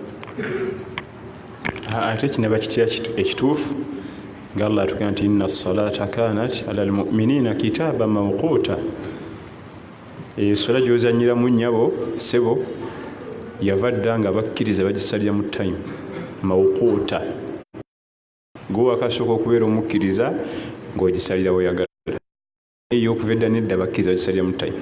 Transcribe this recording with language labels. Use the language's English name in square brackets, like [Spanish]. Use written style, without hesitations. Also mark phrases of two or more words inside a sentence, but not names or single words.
[Ganda] Ate kinaba kitya ekituufu nga Allah atugamba nti [Arabic] إن الصلاة كانت على المؤمنين كتابا موقوتا. [Ganda] Esola gyozanyiramu nnyabo sebo yava dda nga bakkiriza bagisalira mu time mawquta. Gwe wakasooka okubeera omukkiriza ng'ogisalira weyagala, ey'okuva edda nedda bakkiriza bagisalira mu time.